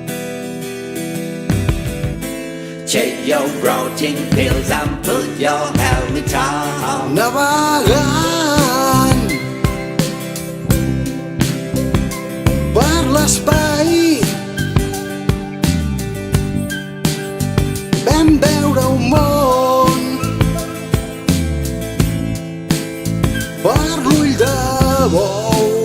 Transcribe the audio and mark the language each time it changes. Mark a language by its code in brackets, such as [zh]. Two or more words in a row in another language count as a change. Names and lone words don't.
[en] Take your protein pills and put your helmet on. [ca] Navegant per l'espai vam veure un món per l'ull de bou.